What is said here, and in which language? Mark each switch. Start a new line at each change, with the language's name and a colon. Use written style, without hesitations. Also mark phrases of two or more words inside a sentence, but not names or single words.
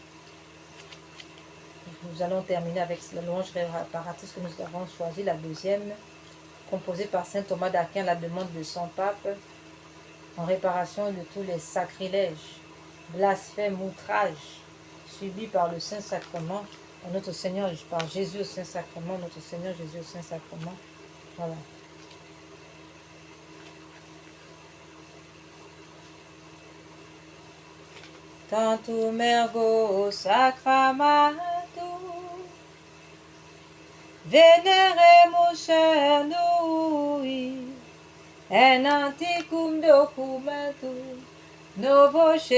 French: Nous allons terminer avec la louange réparatrice que nous avons choisi, la deuxième, composée par saint Thomas d'Aquin à la demande de son pape, en réparation de tous les sacrilèges, blasphèmes, outrages subis par le Saint-Sacrement, par notre Seigneur, par Jésus au Saint-Sacrement, notre Seigneur Jésus au Saint-Sacrement. Voilà.
Latin: Tantum ergo sacramentum veneremus cernui en antiquum documentum novo